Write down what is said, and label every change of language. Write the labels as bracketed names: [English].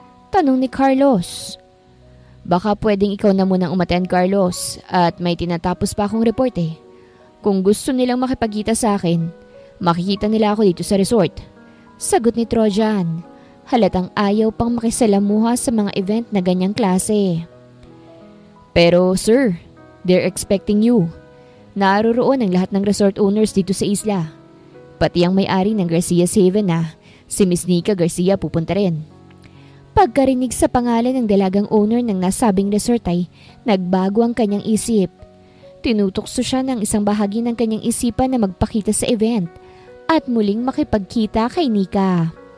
[Filipino] Tanong ni Carlos. Baka pwedeng ikaw na munang umattend, Carlos, at may tinatapos pa akong report eh. Kung gusto nilang makipagkita sa akin, makikita nila ako dito sa resort. Sagot ni Trojan. Halatang ayaw pang makisalamuha sa mga event na ganyang klase. [English] Pero sir, they're expecting you. [Filipino] Naroroon ang lahat ng resort owners dito sa isla. Pati ang may-ari ng Garcia's Haven na si Miss Nika Garcia pupunta rin. Pagkarinig sa pangalan ng dalagang owner ng nasabing resort ay nagbago ang kanyang isip. Tinutokso siya ng isang bahagi ng kanyang isipan na magpakita sa event at muling makipagkita kay Nika.